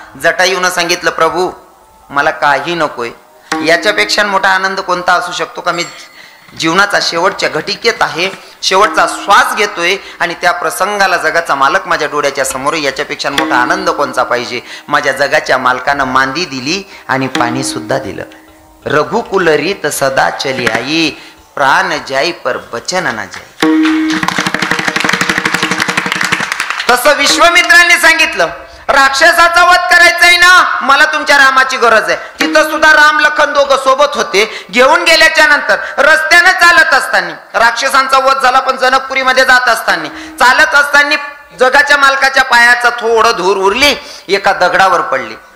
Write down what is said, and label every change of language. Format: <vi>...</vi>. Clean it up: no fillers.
<mr>जटायूनं सांगितलं, प्रभू मला काही नकोय, याच्यापेक्षा मोठा आनंद कोणता असू शकतो का? मी जीवनाचा शेवटच्या घटिकेत आहे, शेवटचा श्वास घेतोय आणि त्या प्रसंगाला जगाचा मालक माझ्या डोळ्याच्या समोर, याच्यापेक्षा मोठा आनंद कोणता पाहिजे? माझ्या जगाच्या मालकानं मांदी दिली आणि पाणी सुद्धा दिलं.</mr> <hi>रघुकुल रीत सदा चली आई, प्राण जाई पर बचन ना जाई.</hi> <mr>तसं विश्वामित्रांनी सांगितलं, राक्षसाचा वध करायचा आहे ना, मला तुमच्या रामाची गरज आहे. तिथं सुद्धा राम लखन दोघं सोबत होते. घेऊन गेल्याच्या नंतर रस्त्याने चालत असताना राक्षसांचा वध झाला, पण जनकपुरीमध्ये जात असताना चालत असताना जगाच्या मालकाच्या पायाचा थोडं धूर उरली, एका दगडावर पडली.</mr>